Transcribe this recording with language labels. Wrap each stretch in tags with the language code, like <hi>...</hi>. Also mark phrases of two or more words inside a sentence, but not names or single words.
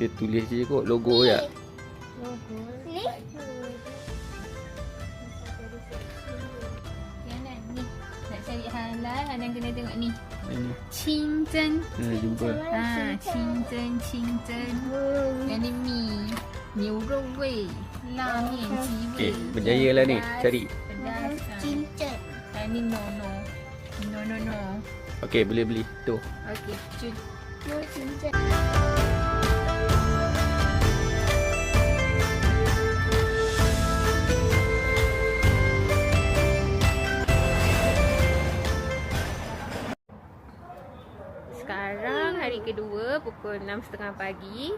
<ms>Dia tulis je kot logo je. Ni. Hanan ni. Nak cari halal, Hanan kena tengok ni. Ini. Qingzhen. Jumpa. Qingzhen. Yang ni mi.</ms> <zh>牛肉味，拉面鸡</zh> <ms>Okey,</ms> <zh>味。</zh> <ms>berjaya lah ni cari. Pedas. Cincin. Ni no. Okey, boleh beli. Tu. Okey, cun. Cincin. Sekarang hari kedua pukul 6.30 pagi.</ms>